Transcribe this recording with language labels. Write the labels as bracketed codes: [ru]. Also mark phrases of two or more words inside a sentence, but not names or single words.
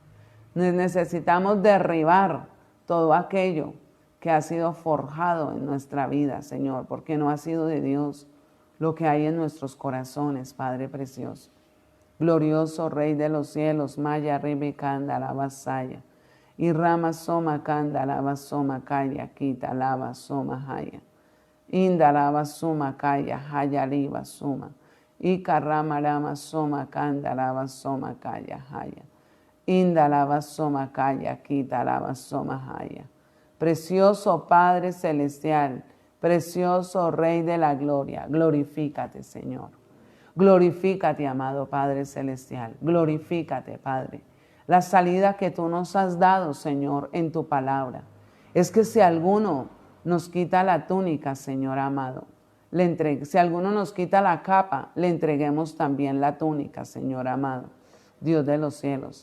[es] Necesitamos derribar todo aquello que ha sido forjado en nuestra vida, Señor, porque no ha sido de Dios lo que hay en nuestros corazones, Padre precioso. Glorioso Rey de los cielos, Maya Ribe Kanda Lava Saya, y Rama Soma Kanda Lava Soma Kaya, Kita Lava Soma Haya, Inda Lava Soma Kaya, Haya Liva Soma, Ika Rama Rama Soma Kanda Lava Soma Kaya, Haya, Inda Lava Soma Kaya, Kita Lava Soma Haya. Precioso Padre Celestial, precioso Rey de la gloria, glorifícate, Señor. Glorifícate, amado Padre Celestial. Glorifícate, Padre. La salida que tú nos has dado, Señor, en tu palabra, es que si alguno nos quita la túnica, Señor amado, si alguno nos quita la capa, le entreguemos también la túnica, Señor amado, Dios de los cielos.